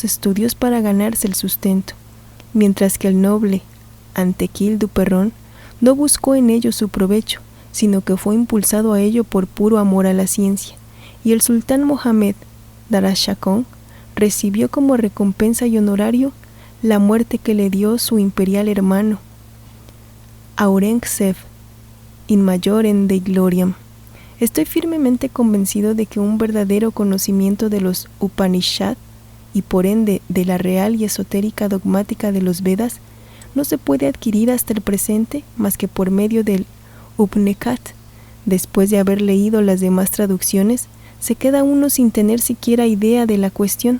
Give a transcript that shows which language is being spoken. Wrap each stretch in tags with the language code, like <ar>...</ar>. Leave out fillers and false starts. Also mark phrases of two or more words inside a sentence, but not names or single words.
<es>estudios para ganarse el sustento, mientras que el noble Anquetil du Perron no buscó en ello su provecho, sino que fue impulsado a ello por puro amor a la ciencia, y el sultán Mohammed Darashakon recibió como recompensa y honorario la muerte que le dio su imperial hermano Aurangzeb</es> <la>in majorem Dei gloriam.</la> <es>Estoy firmemente convencido de que un verdadero conocimiento de los Upanishad y por ende de la real y esotérica dogmática de los Vedas no se puede adquirir hasta el presente más que por medio del Upnekhat. Después de haber leído las demás traducciones, se queda uno sin tener siquiera idea de la cuestión.</es>